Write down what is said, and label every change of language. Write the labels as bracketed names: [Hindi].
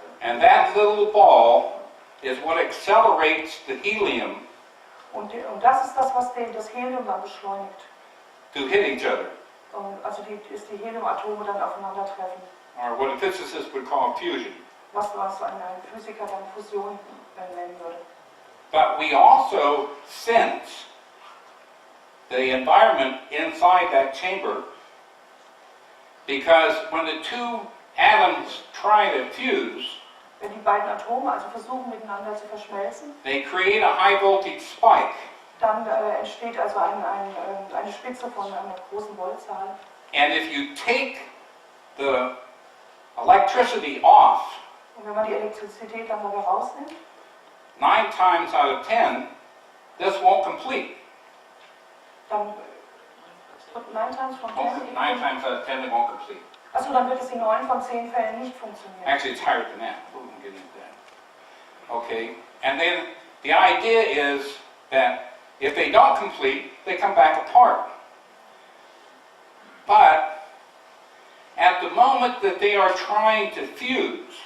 [English] And that little ball is what accelerates the helium [German] Und das ist das, was das Helium dann beschleunigt. [English] to hit each other, [German] Also die Heliumatome dann aufeinandertreffen. [English] or what a physicist would call fusion. [German] Was ein Physiker dann Fusion nennen würde. [English] But we also sense the environment inside that chamber, because when the 2 atoms try to fuse, [German] Wenn die beiden Atome also versuchen miteinander zu verschmelzen, [English] they create a high voltage spike. [German] dann entsteht also eine Spitze von einer großen Voltzahl. [English] And if you take the electricity off, [German] Und wenn man die Elektrizität dann dabei rausnimmt, [English] 9 times out of 10, this won't complete. [German] dann [English] 9 times from 10. 9 times out of 10, it won't complete. [German] Achso, dann wird es in 9 von 10 Fällen nicht funktionieren. [English] Actually, it's higher than that. We won't get into that. Okay, and then the idea is that if they don't complete, they come back apart. But at the moment that they are trying to fuse,